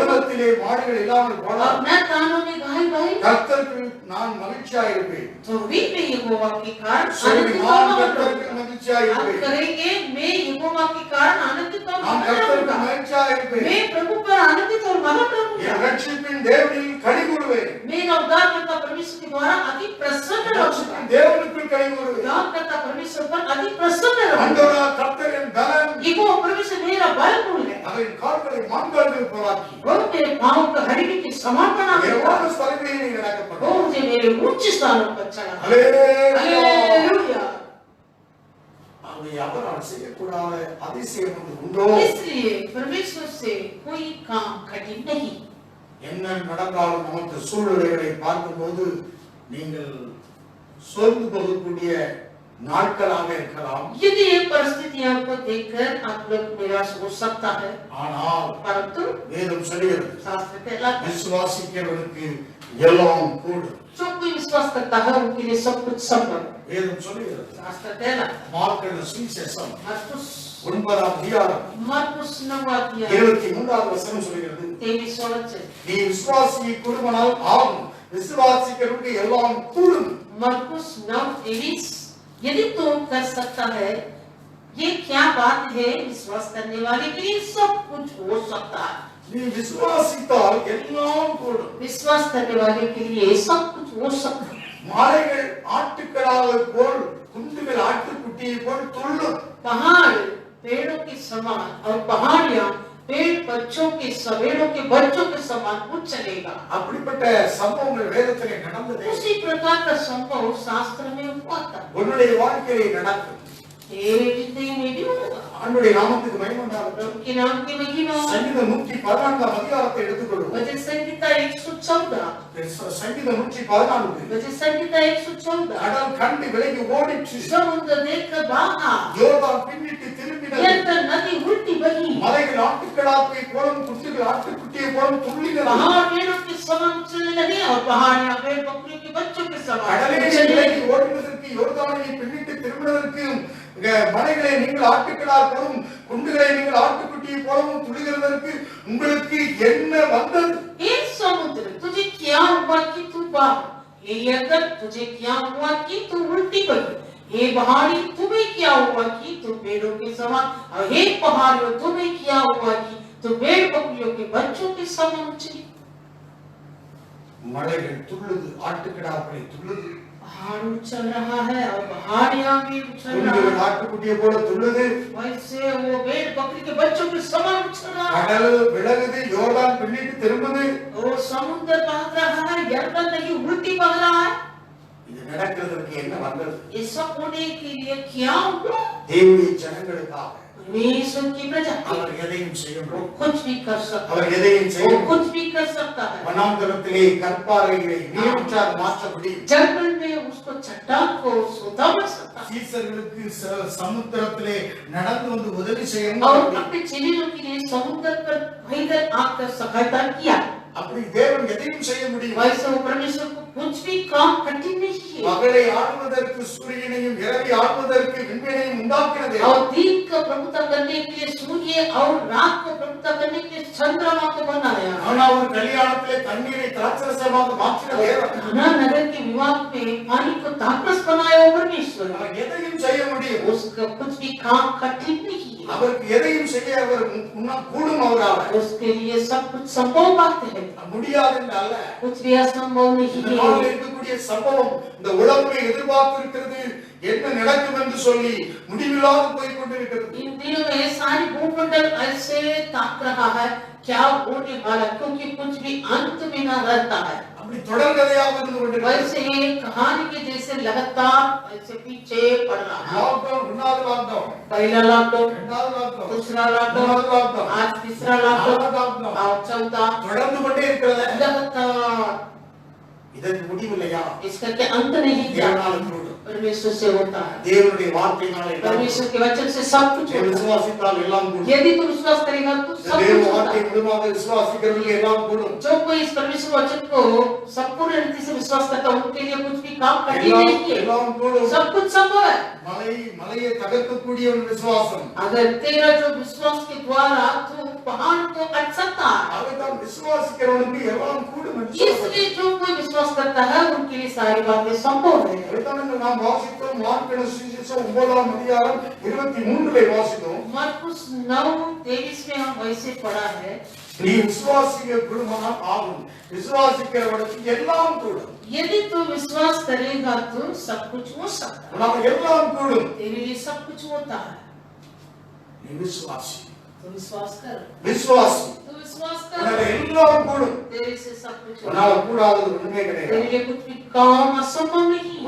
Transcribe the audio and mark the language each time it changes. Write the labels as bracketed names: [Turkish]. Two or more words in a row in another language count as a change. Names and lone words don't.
[Tamil] தொழுவத்திலே மாடுகள் இல்லாமல் [Hindi] और [Tamil] போகலாம். [Hindi] न कानों में गाय भाई. [Tamil] கர்த்தருக்குள் நான் மகிழ்ச்சியாயிருப்பேன். [Hindi] तो भी मैं यहोवा के कारण [Tamil] சொல்லி [Hindi] आनंदित [Tamil] நான் [Hindi] और मगन [Tamil] கர்த்தருக்குள் [Hindi] रहूंगा. आप [Tamil] மகிழ்ச்சியாயிருப்பேன். [Hindi] करेंगे मैं यहोवा के कारण आनंदित और [Tamil] நான் [Hindi] मगन [Tamil] கர்த்தருக்குள் [Hindi] रहूंगा. [Tamil] மகிழ்ச்சியாயிருப்பேன். [Hindi] मैं प्रभु पर आनंदित और मगन रहूंगा. [Tamil] என் ரட்சிப்பின் தேவனில் களி கூறுவேன். [Hindi] मेरा उद्धारकर्ता परमेश्वर के द्वारा अति प्रसन्न रहूंगा. [Tamil] ரட்சிப்பின் தேவனுக்குள் களி கூறுவேன். [Hindi] उद्धारकर्ता परमेश्वर पर अति प्रसन्न रहूंगा. [Tamil] ஆண்டவரா கர்த்தரின் பலன் [Hindi] यहोवा परमेश्वर मेरा बलबूल है, [Tamil] அவரின் கால்களை மான்கால்கள் போலாக்கி [Hindi] वह मेरे पांव को हरिणी के समान बना देता [Tamil] உயரமான [Hindi] है, [Tamil] ஸ்தலங்களிலே [Hindi] वो [Tamil] நடக்கப்படும். [Hindi] मुझे मेरे ऊंचे स्थानों पर चढ़ाता है. [Tamil] அல்லேலூயா. [Hindi] हालेलुया. [Tamil] அவை அவரால் செய்யக்கூடாத அதிசயம் ஒன்று உண்டோ? [Hindi] इसलिए परमेश्वर से कोई काम कठिन नहीं. [Tamil] என்ன நடந்தாலும் நமக்கு சூழ்நிலைகளை பார்க்கும்போது நீங்கள் சோர்ந்து போகக்கூடிய நாட்களாக இருக்கலாம். [Hindi] यदि ये परिस्थितियां को देखकर आप लोग निराश हो सकता है, [Tamil] ஆனால் [Hindi] परंतु [Tamil] வேதம் சொல்கிறது [Hindi] शास्त्र कहलाता है [Tamil] விசுவாசிக்கிறவனுக்கு எல்லாம் கூடும். [Hindi] जो कोई विश्वास करता है उनके लिए सब कुछ संभव है. [Tamil] வேதம் சொல்கிறது [Hindi] शास्त्र कहलाता है. [Tamil] மார்க்கு சுவிசேஷம் [Hindi] मरकुस [Tamil] 9ஆம் அதிகாரம் [Hindi] 9 [Tamil] 23வது வசனம் சொல்கிறது, [Hindi] 23 वचन. [Tamil] நீ விசுவாசியை கூடுமானால் ஆகும், விசுவாசிக்கிறவனுக்கு எல்லாம் கூடும். [Hindi] मरकुस 9:23. यदि तू कर सकता है, ये क्या बात है, विश्वास करने वाले के लिए सब कुछ हो सकता है. [Tamil] நீ விசுவாசித்தால் எல்லாம் கூடும். [Hindi] विश्वास करने वाले के लिए सब कुछ हो सकता है. [Tamil] மலைகள் ஆட்டுக்கடாவை போல், குன்றுகள் ஆட்டுக்குட்டியை போல் துள்ளும். [Hindi] पहाड़ पेड़ों के समान और पहाड़ियां पेड़ बच्चों के सवेड़ों के बच्चों के समान कुछ चलेगा. [Tamil] அப்படிப்பட்ட சம்பவங்கள் வேதத்திலே நடந்தது. [Hindi] उसी प्रकार का संभव शास्त्र में हुआ था. [Tamil] உன்னுடைய வாழ்க்கையிலே நடக்கும். [Hindi] तेरे जिंदगी में भी होगा. [Tamil] ஆண்டவருடைய நாமத்துக்கு மகிமை உண்டாகட்டும். [Hindi] प्रभु के नाम की महिमा. [Tamil] சங்கீதம் 114ஆம் அதிகாரத்தை எடுத்துக்கொள்வோம். [Hindi] भजन संहिता 114. [Tamil] சங்கீதம் 114. [Hindi] भजन संहिता 114. [Tamil] கடல் கண்டு விலகி ஓடிற்று, [Hindi] समुद्र देखकर भागा, [Tamil] யோர்தான் பின்னிட்டு திரும்பினது, [Hindi] निरंतर नदी उल्टी बही, [Tamil] மலைகள் ஆட்டுக்கடாவை போலும், குன்றுகள் ஆட்டுக்குட்டியை போலும் துள்ளினது. [Hindi] पहाड़ पेड़ों के समान उछलने लगे और पहाड़ियां पेड़ बकरियों के बच्चों के समान [Tamil] கடலிலே [Hindi] उछलने [Tamil] விலகி [Hindi] लगी. [Tamil] ஓடுவதற்கு, யோர்தானை பின்னிட்டு திரும்பினதற்கு, மலைகளை நீங்கள் ஆட்டுக்கடா போலும், குன்றுகளை நீங்கள் ஆட்டுக்குட்டியை போலவும் துள்ளுகிறதற்கு உங்களுக்கு என்ன வந்தது? [Hindi] हे समुद्र, तुझे क्या हुआ कि तू बहा? हे यर्दन, तुझे क्या हुआ कि तू उल्टी बही? हे पहाड़ी, तुम्हें क्या हुआ कि तू पेड़ों के समान? और हे पहाड़ियों, तुम्हें क्या हुआ कि तू भेड़ बकरियों के बच्चों के समान उछली? [Tamil] மலைகள் துள்ளுது, ஆட்டுக்கடாக்களை துள்ளுது, [Hindi] पहाड़ उछल रहा है और पहाड़ियां भी उछल रहा [Tamil] குன்றுகள் [Hindi] है. [Tamil] ஆட்டுக்குட்டியை போல துள்ளுது, [Hindi] वैसे वो भेड़ बकरी के बच्चों के समान उछल रहा है. [Tamil] கடல் விலகுது, யோர்தான் பின்னிட்டு திரும்புது. [Hindi] वो समुद्र भाग रहा है, यर्दन नहीं उल्टी बह रहा है. [Tamil] இது நடக்கிறதுக்கு என்ன வந்தது? [Hindi] ये सब होने के लिए क्या हुआ? [Tamil] தேவனுடைய ஜனங்களுக்காக [Hindi] परमेश्वर की प्रजा [Tamil] அவர் எதையும் செய்ய [Hindi] वो [Tamil] முடியும். [Hindi] कुछ भी कर सकता [Tamil] அவர் எதையும் செய்ய [Hindi] है, वो [Tamil] முடியும். [Hindi] कुछ भी कर सकता है. [Tamil] வனாந்தரத்திலே கற்பாறைகளை நீரூற்றாக மாற்ற முடியும். [Hindi] जंगल में उसको चट्टान को सोता बन सकता है [Tamil] சீசர்களுக்கு சமுத்திரத்திலே நடந்து வந்து உதவி செய்ய [Hindi] और [Tamil] முடியும். [Hindi] अपने चेलों के लिए समुद्र पर पैदल आकर सहायता किया. [Tamil] அப்படி தேவன் எதையும் செய்ய முடியும். [Hindi] वैसे वो परमेश्वर को कुछ भी काम कठिन नहीं है। [Tamil] பகலை ஆளுவதற்கு சூரியனையும் இரவை ஆளுவதற்கு விண்மீனையும் உண்டாக்கின தேவன். [Hindi] और दिन को प्रभुता करने के लिए सूर्य और रात को प्रभुता करने के लिए चंद्रमा को बनाया। [Tamil] ஆனா ஒரு கல்யாணத்திலே தண்ணீரை திராட்சரசமாக மாற்றின தேவன். [Hindi] काना नगर के विवाह में पानी को तापस बनाया वो परमेश्वर। [Tamil] அவர் எதையும் செய்ய முடியும். [Hindi] उसका कुछ भी काम कठिन नहीं है। [Tamil] அவருக்கு எதையும் செய்ய அவர் கூடும் அவரால். [Hindi] उसके लिए सब कुछ संभव बात है। [Tamil] முடியாது என்றல்ல. [Hindi] कुछ भी असंभव नहीं [Tamil] இந்த [Hindi] है। [Tamil] நாளில் இருக்கக்கூடிய சம்பவம் இந்த உலகமே எதிர்பார்த்திருக்கிறது என்ன நடக்கும் என்று சொல்லி முடிவில்லாது போய் கொண்டிருக்கிறது. [Hindi] इन दिनों में सारी भूमंडल ऐसे ताक रहा है क्या होने वाला, क्योंकि कुछ भी अंत में न रहता है। [Tamil] அப்படி தொடர்கதையாக இருந்து கொண்டிருக்கிறது. [Hindi] वैसे ये कहानी के जैसे लगातार ऐसे पीछे पड़ रहा है। [Tamil] லாக்டவுன், இரண்டாவது லாக்டவுன், [Hindi] पहला लॉकडाउन, [Tamil] இரண்டாவது லாக்டவுன், [Hindi] दूसरा लॉकडाउन, [Tamil] மூணாவது லாக்டவுன், [Hindi] आज तीसरा लॉकडाउन [Tamil] நாலாவது லாக்டவுன் [Hindi] और चौथा [Tamil] தொடர்ந்து கொண்டே இருக்கிறது. [Hindi] लगातार। [Tamil] இதற்கு முடிவில்லையா? [Hindi] इसका क्या अंत नहीं क्या? [Tamil] தேவனால் கூடும். [Hindi] परमेश्वर से होता है। [Tamil] தேவனுடைய வார்த்தையினாலே எல்லாம் [Hindi] परमेश्वर के वचन से सब कुछ [Tamil] கூடும். [Hindi] होता [Tamil] விசுவாசித்தால் எல்லாம் [Hindi] है। [Tamil] கூடும். [Hindi] यदि तू विश्वास करेगा तो सब [Tamil] தேவ [Hindi] कुछ होता [Tamil] வார்த்தை [Hindi] है। [Tamil] மூலமாக விசுவாசிக்கிறவர்களுக்கு எல்லாம் கூடும். [Hindi] जो कोई इस परमेश्वर वचन को संपूर्ण रीति से विश्वास करता है उनके लिए कुछ भी काम कठिन [Tamil] எல்லாம் [Hindi] नहीं है। [Tamil] எல்லாம் கூடும். [Hindi] सब कुछ संभव है। [Tamil] மலையை தகர்க்கக்கூடிய ஒரு விசுவாசம். [Hindi] अगर तेरा जो विश्वास के द्वारा तू पहाड़ को हट सकता है, [Tamil] அதுதான் விசுவாசிக்கிறவனுக்கு எல்லாம் கூடும் என்று சொல்றார். इसलिए जो कोई विश्वास करता है उनके लिए सारी बातें संभव है। அதுதான் நாம் வாசித்தோம். மார்க்கு சுவிசேஷம் 9ஆம் அதிகாரம் 23 வாசித்தோம். [Hindi] मरकुस 9:23 में हम वैसे पढ़ा है, [Tamil] நீ விசுவாசிக்க கூடுமானால் ஆகும். விசுவாசிக்கிறவனுக்கு எல்லாம் கூடும். [Hindi] यदि तू विश्वास करेगा तो सब कुछ हो सकता है। [Tamil] நமக்கு எல்லாம் கூடும். [Hindi] तेरे लिए सब कुछ होता है। [Tamil] நீ விசுவாசி. [Hindi] तो विश्वास कर, [Tamil] விசுவாசி. [Hindi] तो विश्वास [Tamil] உனக்கு [Hindi] कर, [Tamil] எல்லாம் கூடும். [Hindi] तेरे से सब कुछ होता [Tamil] உன்னால [Hindi] है। [Tamil] கூடாதது ஒண்ணுமே கிடையாது. [Hindi] तेरे लिए कुछ भी काम असंभव नहीं है।